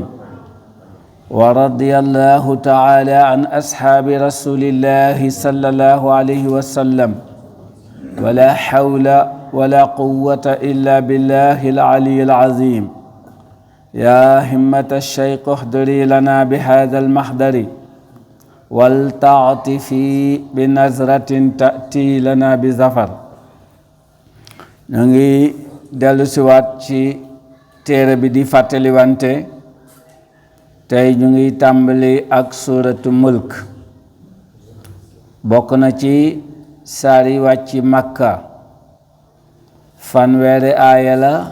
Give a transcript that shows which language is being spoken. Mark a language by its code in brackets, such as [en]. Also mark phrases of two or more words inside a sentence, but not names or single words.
[ar] ورضي الله تعالى عن أصحاب رسول الله صلى الله عليه وسلم ولا حول ولا قوة إلا بالله العلي العظيم. يا همة الشيخ احضري لنا بهذا المحضر ولتعطفي بنظرة تأتي لنا بظفر. [wo] ñu ngi dellu siwaat ci téere bi di fàttali wante tey ñu ngi tàmbali ak [ar] سورة الملك. [wo] bokk na ci saar yi wàcc Makka, fanweeri aaya la.